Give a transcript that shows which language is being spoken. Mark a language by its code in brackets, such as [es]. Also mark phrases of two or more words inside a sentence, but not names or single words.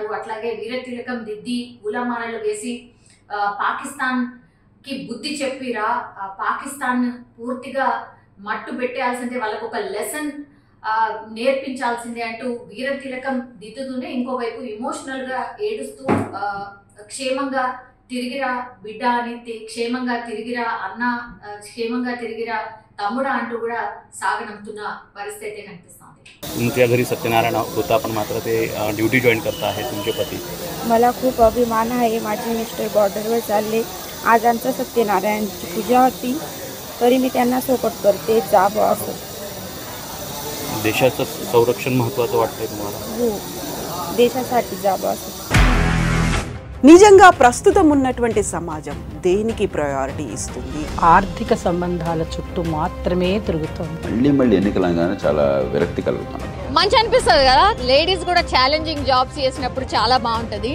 [te] అట్లాగే వీర తిలకం దిద్ది పూలమాలలు వేసి పాకిస్తాన్ కి బుద్ధి చెప్పిరా, పాకిస్తాన్ పూర్తిగా మట్టు పెట్టేయాల్సిందే, వాళ్ళకు ఒక లెసన్ నేర్పించాల్సిందే అంటూ వీర తిలకం దిద్దుతూనే ఇంకోవైపు ఎమోషనల్ గా ఏడుస్తూ క్షేమంగా తిరిగిరా బిడ్డ అని, క్షేమంగా తిరిగిరా అన్న, క్షేమంగా తిరిగిరా తమ్ముడా అంటూ కూడా సాగనంపుతున్న పరిస్థితి కనిపిస్తోంది. [mr] तुमच्या घरी सत्यनारायण होता पण मात्र ते [en] duty join [mr] करता आहे तुमचे पती. मला खूप अभिमान आहे. माझे मिस्टर बॉर्डरवर चालले. आज आमचं सत्यनारायणची पूजा होती तरी मी त्यांना सपोर्ट करते. जावं असं. देशाचं संरक्षण महत्त्वाचं वाटतंय तुम्हाला? हो, దేశాसाठी जावं असं. [te] నిజంగా ప్రస్తుతం ఉన్నటువంటి సమాజం దేనికి ప్రయారిటీ ఇస్తుంది? ఆర్థిక సంబంధాల చుట్టూ మాత్రమే తిరుగుతోంది. మళ్ళీ ఎన్నికలంగానే చాలా విరక్తి కలుగుతాం. మంచి అనిపిస్తుంది కదా, లేడీస్ కూడా [en] challenging jobs [te] చేసినప్పుడు చాలా బాగుంటది.